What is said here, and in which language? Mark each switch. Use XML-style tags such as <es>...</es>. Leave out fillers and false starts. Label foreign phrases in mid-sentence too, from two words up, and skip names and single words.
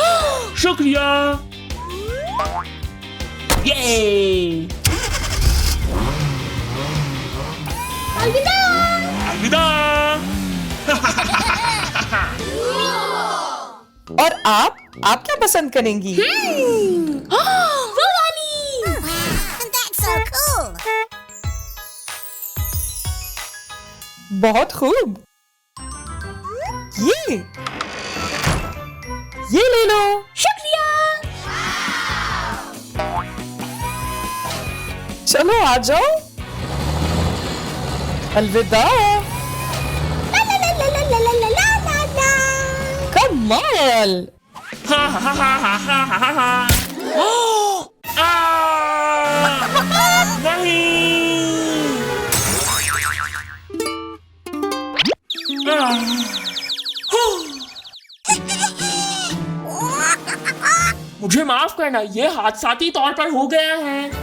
<hi>शुक्रिया। ये अलविदा। अलविदा। और आप क्या पसंद करेंगी? वो वाली।</hi> <en>That's so cool.</en> <hi>बहुत खूब। ये ले लो। शुक्रिया। चलो आ जाओ। अलविदा। ला ला ला ला ला ला ला ला ला। कमाल। हा हा हा हा हा हा हा। नहीं। मुझे माफ करना, ये हादसाती तौर पर हो गया है।</hi>